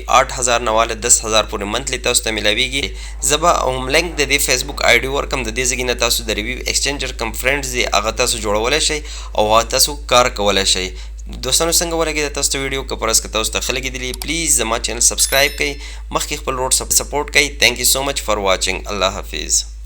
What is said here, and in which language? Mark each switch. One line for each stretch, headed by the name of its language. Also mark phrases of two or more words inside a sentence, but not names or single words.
Pashto: 8000 نه واله 10000 پورې منتلی تاسو ته ملاویږي. زه به هم لینک د دې فیسبوک آی ډي ورکم. د دې ځای نه تاسو د
English: review exchanger
Pashto: کم فرینډز دي هغه تاسو جوړولی شئ او هغه تاسو کار کولی شئ. دوستانو څنګه ولګېده تاسو ته ویډیو که پرس که تاسو ته ښه لګېدلي پلیز زما چینل سبسکرایب کړئ. مخکې خپل
English: road support
Pashto: کړئ.
English: Thank you so much for watching.
Pashto: الله حافظ.